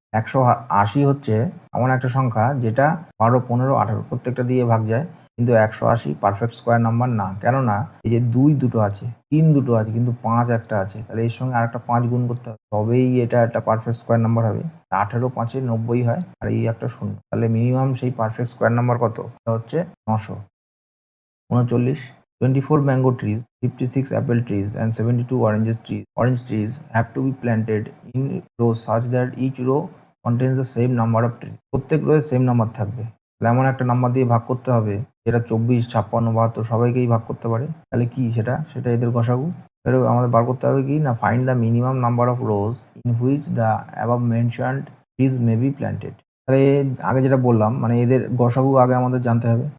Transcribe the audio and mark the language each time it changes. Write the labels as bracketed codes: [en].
[bn] 180 হচ্ছে এমন একটা সংখ্যা যেটা 12 15 18 প্রত্যেকটা দিয়ে ভাগ যায়, কিন্তু 180 পারফেক্ট স্কোয়ার নাম্বার না। কেননা এই যে 2 দুটো আছে, 3 দুটো আছে, কিন্তু 5 একটা আছে, তাহলে এর সঙ্গে আরেকটা 5 গুণ করতে হবে, তবেই এটা একটা পারফেক্ট স্কোয়ার নাম্বার হবে। 18 5 90 হয়, আর এই একটা শূন্য, তাহলে মিনিমাম সেই পারফেক্ট স্কোয়ার নাম্বার কত, এটা হচ্ছে 939। [en] 24 mango trees, 56 apple trees and 72 orange trees have to be planted in rows such that each row contains the same number of trees. [bn] প্রত্যেক রোয়ে সেম নাম্বার থাকবে, তাহলে এমন একটা নাম্বার দিয়ে ভাগ করতে হবে যেটা 24 56 72 সবাইকেই ভাগ করতে পারে। তাহলে কি সেটা, এদের গসাগু। এবার আমাদের বার করতে হবে কি না, [en] Find the minimum number of rows in which the above mentioned trees may be planted. [bn] তাহলে আগে যেটা বললাম, মানে এদের গসাগু আগে আমাদের জানতে হবে।